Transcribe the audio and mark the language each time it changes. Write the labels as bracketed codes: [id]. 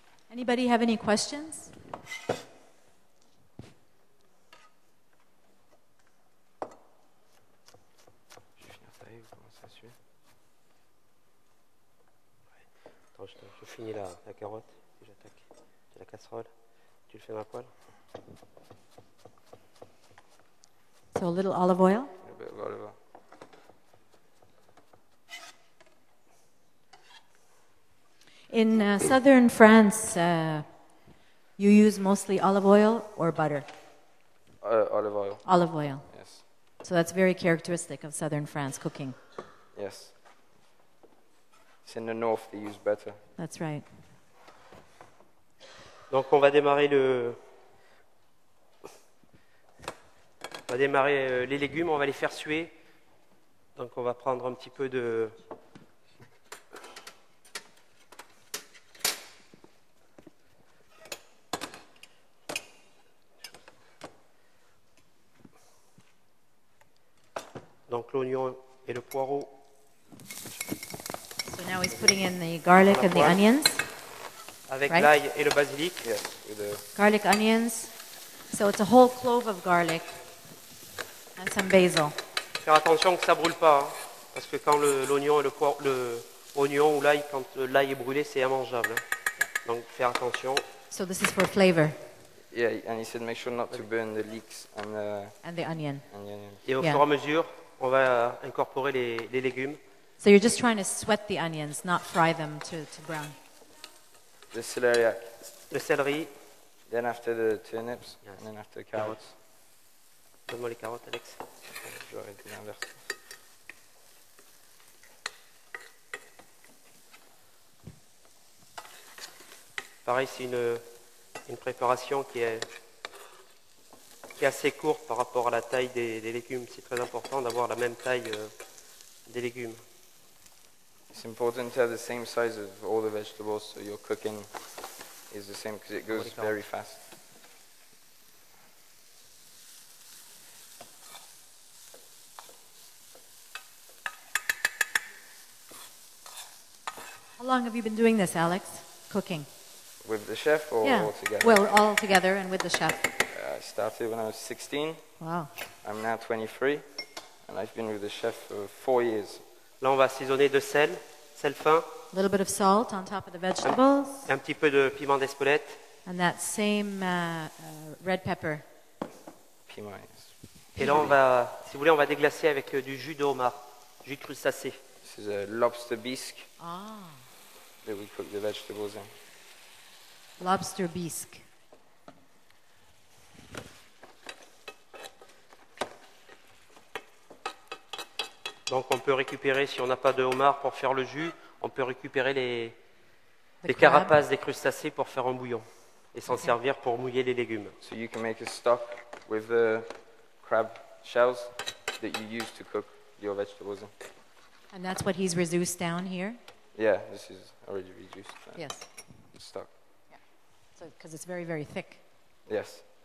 [en] Anybody have any questions? [fr] Je vais finir tailler, vous commencez à suer. Attends, je finis la carotte et j'attaque la casserole. Tu le fais dans la poêle. [en] So a little olive oil. A bit of olive oil. In southern France, you use mostly olive oil or butter? Olive oil. Olive oil. Yes. So that's very characteristic of southern France cooking. Yes. It's in the north they use butter. That's right. [fr] Donc on va démarrer les légumes, on va les faire suer. Donc on va prendre un petit peu de donc l'oignon et le poireau. [en] So now he's putting in the garlic and the onions. [fr] Avec [en] Right. [fr] l'ail et le basilic. [en] Yes. With the Garlic, onions. So it's a whole clove of garlic and some basil. [fr] Faire attention que ça brûle pas, hein, parce que quand l'oignon et le oignon ou l'ail, quand l'ail est brûlé, c'est immangeable. Hein. Donc faire attention. [en] So this is for flavor Yeah, and he said make sure not to burn the leeks and the onion. onion. [fr] Et au [en] Yeah. [fr] fur et à mesure, on va incorporer les légumes. [en] So you're just trying to sweat the onions, not fry them to brown. The celeriac, [fr] Le céleri. [en] then after the turnips, Yes. and then after the carrots. [fr] Donne-moi les carottes, Alex. J'aurais dit l'inverse. Pareil, c'est une préparation qui est assez courte par rapport à la taille des légumes. C'est très important d'avoir la même taille des légumes. [en] It's important to have the same size of all the vegetables, so your cooking is the same because it goes very fast. How long have you been doing this, Alex? Cooking? With the chef or Yeah. all together? Well, all together and with the chef. I started when I was 16. Wow. I'm now 23, and I've been with the chef for 4 years. [fr] Là, on va assaisonner de sel fin, [en] A little bit of salt on top of the vegetables, [fr] et un petit peu de piment d'Espelette. [en] and that same red pepper. Piment, yes. [fr] Et là, on va, si vous voulez, on va déglacer avec du jus de homard, jus de crustacé. [en] This is a lobster bisque Ah, that we cook the vegetables in. lobster bisque. [fr] Donc, on peut récupérer, si on n'a pas de homard pour faire le jus, on peut récupérer les [en] crab. [fr] carapaces des crustacés pour faire un bouillon et s'en servir pour mouiller les légumes. [en] So you can make a stock with the crab shells that you use to cook your vegetables in. And that's what he's reduced down here? Yeah, this is already reduced. Yes. Stock. So, because it's very, very thick. Yes.